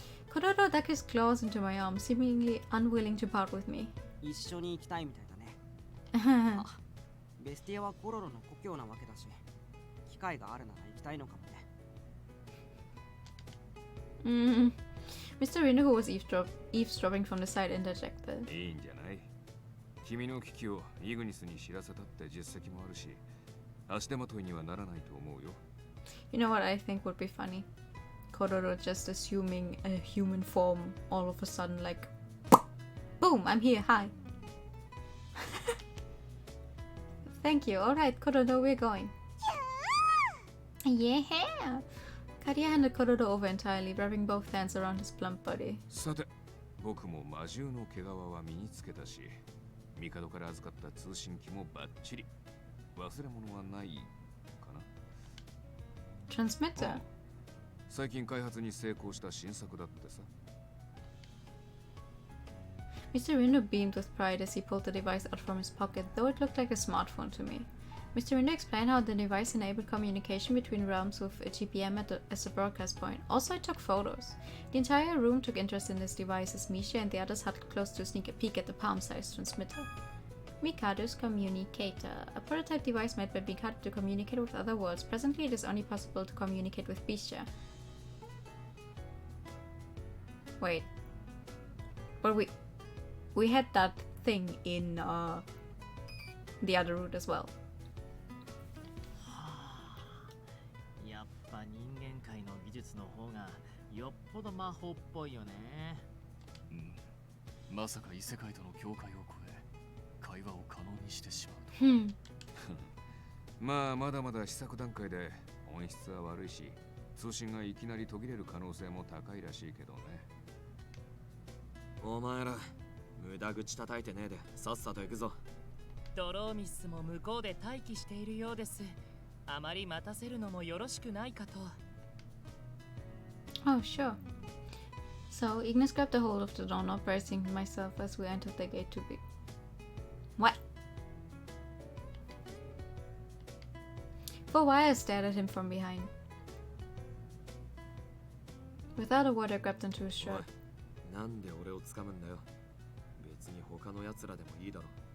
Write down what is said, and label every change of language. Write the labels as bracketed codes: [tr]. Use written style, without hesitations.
[en] Kororo dug his claws into my arm, seemingly unwilling to part with me. [ja] 一緒に行きたいみたいだね。あ、ベスティアはコロロの故郷なわけだし、機会があるなら行きたいのかもね。 [en] Mr. Reno, who was eavesdropping from the side, interjected. [ja] いいんじゃない。君の危機をイグニスに知らせたって実績もあるし、足手まといにはならないと思うよ。 [en] You know what I think would be funny? Kororo just assuming a human form all of a sudden, like, boom, I'm here, hi. Thank you. Alright, Kororo, we're going. Yeah! Karia handed Kororo over entirely, wrapping both hands around his plump body. [ja] さて、僕も魔獣の毛皮は身につけたし、帝から預かった通信機もバッチリ。忘れ物はないかな。 [en] Transmitter? [ja] 最近開発に成功した新作だってさ。 [en] Mr. Reno beamed with pride as he pulled the device out from his pocket, though it looked like a smartphone to me. Mr. Reno explained how the device enabled communication between realms with a GPM as a broadcast point. Also, it took photos. The entire room took interest in this device as Misha and the others huddled close to sneak a peek at the palm-sized transmitter. Mikado's Communicator, a prototype device made by Mikado to communicate with other worlds. Presently, it is only possible to communicate with Bisha. Wait. But we had that thing in the other route as well. [ja] やっぱ人間界の技術の方がよっぽど魔法っぽいよね。まさか異世界との境界を越え会話を可能にしてしまうと。まあまだまだ試作段階で音質は悪いし、通信がいきなり途切れる可能性も高いらしいけどね。お前ら無駄口叩いてねえでさっさと行くぞ。ドローミスも向こうで待機しているようです。あまり待たせるのもよろしくないかと。 [en] Oh, sure. So, Ignis grabbed a hold of the doorknob, bracing myself as we entered the gate to be... What? For a while I stared at him from behind. Without a word, I grabbed onto his shirt. [ja] なんで俺を掴むんだよ。別に他の奴らでもいいだろ。